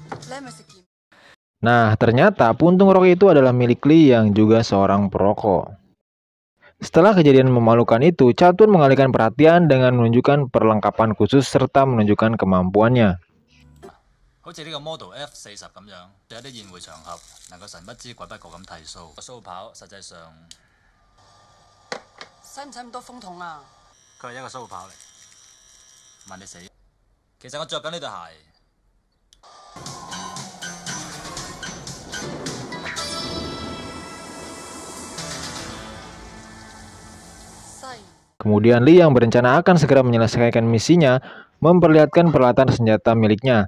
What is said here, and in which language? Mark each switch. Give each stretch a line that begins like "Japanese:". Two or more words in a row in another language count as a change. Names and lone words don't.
Indonesian: Nah, ternyata puntung rokok itu adalah milik Lee yang juga seorang perokok. Setelah kejadian memalukan itu, Chad pun mengalihkan perhatian dengan menunjukkan perlengkapan khusus serta menunjukkan kemampuannya.
Cantonese: 好似呢個 Model F40咁樣，喺啲宴會場合能夠神不知鬼不覺咁剃鬚。個鬚刨實際上使唔使咁多風筒啊？佢係一個鬚刨嚟，問你死。其實我着緊呢對鞋。
Indonesian: Kemudian Lee yang berencana akan segera menyelesaikan misinya memperlihatkan peralatan senjata miliknya.